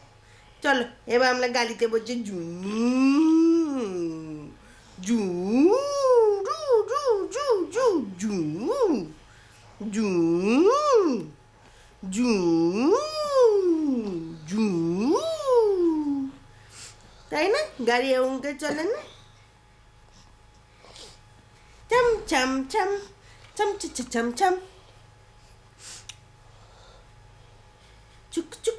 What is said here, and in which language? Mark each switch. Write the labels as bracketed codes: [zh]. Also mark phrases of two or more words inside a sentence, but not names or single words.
[bn] চলো এবার আমরা গাড়িতে বলছি জু জু জু জু জু জু জু জু জু জু। তাই না, গাড়ি এমনকে চলে না? চম চম চম চম চম চম চম চুক চুক